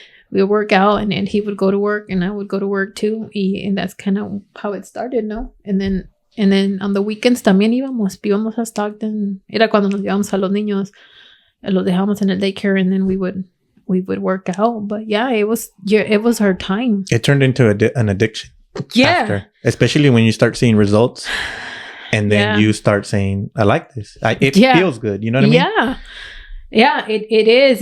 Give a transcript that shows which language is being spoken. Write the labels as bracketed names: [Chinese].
[English] We would work out and he would go to work and I would go to work too. And that's kind of how it started, ¿no? And then on the weekends [Spanish] también íbamos a Stockton. Era cuando nos llevamos a los niños. Los dejamos en el daycare [English] and then we would work out. But yeah, it was our time. It turned into an addiction. Yeah. After, especially when you start seeing results. And then you start saying, I like this. It feels good. You know what I mean? Yeah. Yeah, it is.